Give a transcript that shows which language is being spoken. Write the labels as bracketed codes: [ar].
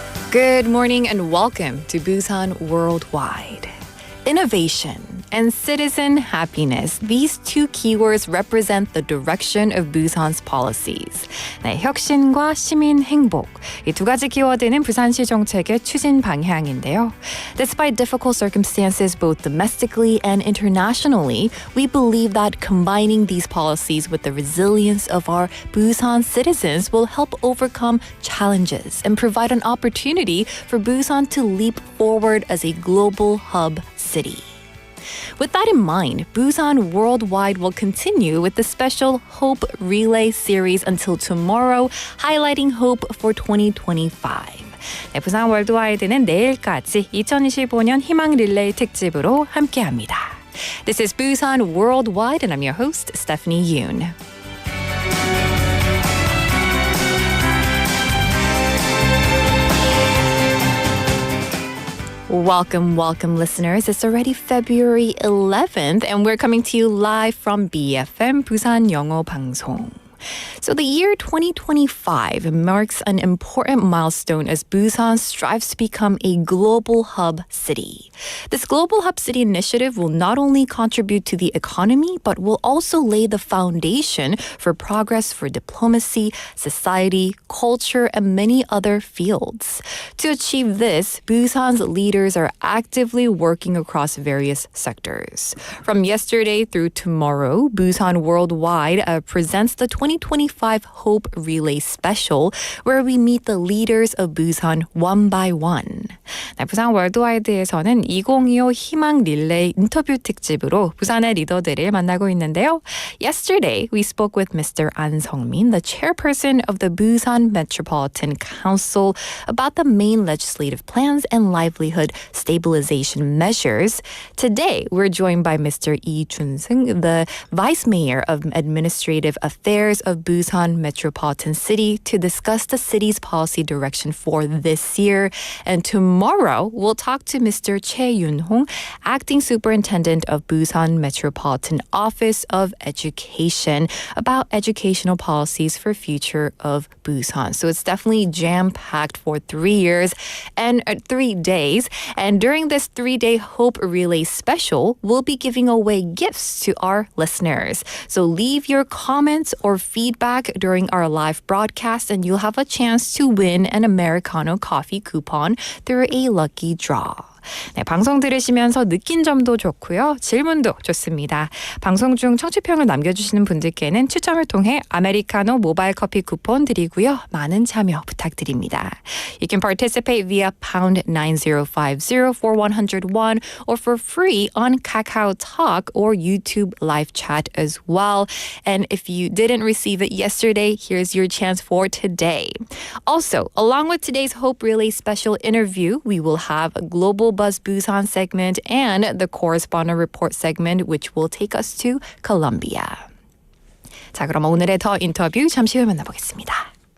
[en] Good morning and welcome to Busan Worldwide. Innovation and citizen happiness. These two keywords represent the direction of Busan's policies. [ko] 네, 혁신과 시민 행복. 이 두 가지 키워드는 부산시 정책의 추진 방향인데요. [en] Despite difficult circumstances both domestically and internationally, we believe that combining these policies with the resilience of our Busan citizens will help overcome challenges and provide an opportunity for Busan to leap forward as a global hub city. With that in mind, Busan Worldwide will continue with the special Hope Relay series until tomorrow, highlighting hope for 2025. [ko] 네, 부산 월드와이드는 내일까지 2025년 희망릴레이 특집으로 함께합니다. [en] This is Busan Worldwide and I'm your host, Stephanie Yoon. Welcome, welcome listeners. It's already February 11th and we're coming to you live from BFM 부산영어방송. So the year 2025 marks an important milestone as Busan strives to become a global hub city. This global hub city initiative will not only contribute to the economy, but will also lay the foundation for progress for diplomacy, society, culture, and many other fields. To achieve this, Busan's leaders are actively working across various sectors. From yesterday through tomorrow, Busan Worldwide presents the 2025 Hope Relay Special, where we meet the leaders of Busan one by one. [ko] 네, 부산 월드와이드에서는 2025 희망릴레이 인터뷰 특집으로 부산의 리더들을 만나고 있는데요. [en] Yesterday, we spoke with Mr. An Sung-min, the chairperson of the Busan Metropolitan Council, about the main legislative plans and livelihood stabilization measures. Today, we're joined by Mr. Lee Jun-seung, the Vice Mayor of Administrative Affairs of Busan Metropolitan City, to discuss the city's policy direction for this year. And tomorrow, we'll talk to Mr. Choi Yun-hong, Acting Superintendent of Busan Metropolitan Office of Education, about educational policies for future of Busan. So it's definitely jam-packed for 3 years and 3 days. And during this 3-day Hope Relay Special, we'll be giving away gifts to our listeners. So leave your comments or feedback during our live broadcast and you'll have a chance to win an Americano coffee coupon through a lucky draw. [ko] 네, 방송 들으시면서 느낀 점도 좋고요. 질문도 좋습니다. 방송 중 청취평을 남겨주시는 분들께는 추첨을 통해 아메리카노 모바일 커피 쿠폰 드리고요. 많은 참여 부탁드립니다. [en] You can participate via pound 9050 for 101 or for free on Kakao Talk or YouTube live chat as well. And if you didn't receive it yesterday, here's your chance for today. Also, along with today's Hope Relay special interview, we will have a Global Buzz Busan segment and the Correspondent Report segment, which will take us to Colombia. [ko] 자, 그럼 오늘의 더 인터뷰 잠시 후에 만나보겠습니다.